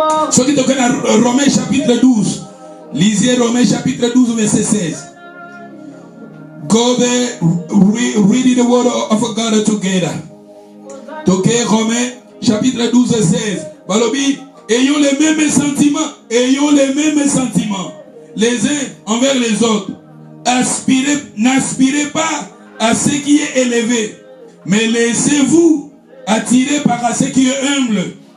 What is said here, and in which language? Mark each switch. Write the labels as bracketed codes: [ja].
[fr] Ce qui est dans Romains chapitre 12. Lisez Romains chapitre 12, verset 16. [en] Go there, read the word of God together. [fr] Toquez Romains chapitre 12, 16. Balobi, ayons les mêmes sentiments. Ayons les mêmes sentiments. Les uns envers les autres. N'aspirez pas à ce qui est élevé, mais laissez-vous attirer par ce qui est humble.